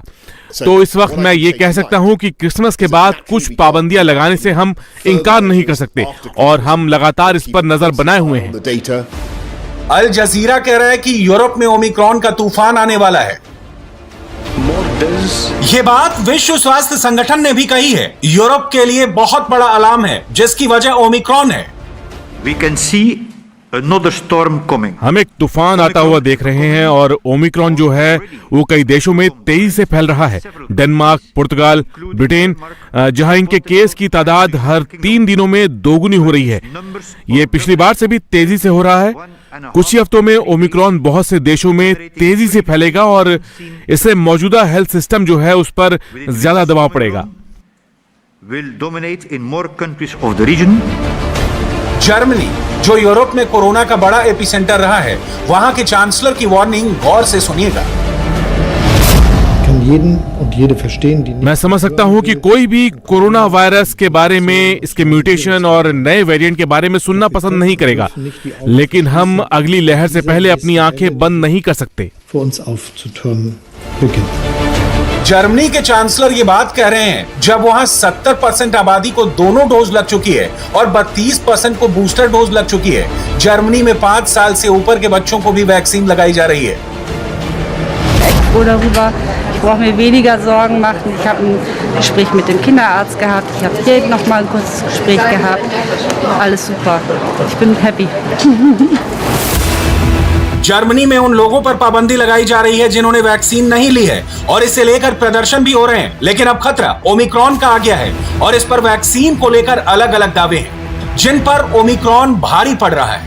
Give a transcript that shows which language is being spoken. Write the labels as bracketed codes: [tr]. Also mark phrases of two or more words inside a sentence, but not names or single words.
[hi] तो इस वक्त मैं ये कह सकता हूं कि क्रिसमस के बाद कुछ पाबंदियां लगाने से हम इनकार नहीं कर सकते और हम लगातार इस पर नजर बनाए हुए हैं। अल जजीरा कह रहा है कि यूरोप में ओमिक्रॉन का तूफान आने वाला है। ये बात विश्व स्वास्थ्य संगठन ने भी कही है। यूरोप के लिए बहुत बड़ा अलार्म है, जिसकी वजह ओमिक्रॉन है। [en] We can see another storm coming. [hi] हम एक तूफान आता हुआ देख रहे हैं और ओमिक्रॉन जो है वो कई देशों में तेजी से फैल रहा है। डेनमार्क, पुर्तगाल, ब्रिटेन, जहां इनके केस की तादाद हर 3 दिनों में दोगुनी हो रही है। ये पिछली बार से भी तेजी से हो रहा है। कुछ ही हफ्तों में ओमिक्रॉन बहुत से देशों में तेजी से फैलेगा और इससे मौजूदा [en] health system [hi] जो है उस पर ज्यादा दबाव पड़ेगा। [en] Will dominate in more countries of the region. [hi] जर्मनी, जो यूरोप में कोरोना का बड़ा एपिसेंटर रहा है, वहां के चांसलर की वार्निंग गौर से सुनिएगा। मैं समझ सकता हूं कि कोई भी कोरोना वायरस के बारे में, इसके म्यूटेशन और नए वेरिएंट के बारे में सुनना पसंद नहीं करेगा, लेकिन हम अगली लहर से पहले अपनी आंखें बंद नहीं कर सकते। जर्मनी के चांसलर ये बात कह रहे हैं जब वहां 70% आबादी को दोनों डोज लग चुकी है और 32% को [en] booster dose [hi] लग चुकी है। जर्मनी में 5 साल से ऊपर के बच्चों को भी वैक्सीन लगाई जा रही है। [de] Ich brauche mir weniger Sorgen machen. Ich habe ein Gespräch mit dem Kinderarzt gehabt. Ich habe hier noch mal ein kurzes Gespräch gehabt. Alles super. Ich bin happy. [hi] जर्मनी में उन लोगों पर पाबंदी लगाई जा रही है जिन्होंने वैक्सीन नहीं ली है और इसे लेकर प्रदर्शन भी हो रहे हैं। लेकिन अब खतरा ओमिक्रॉन का आ गया है और इस पर वैक्सीन को लेकर अलग अलग दावे हैं, जिन पर ओमिक्रॉन भारी पड़ रहा है।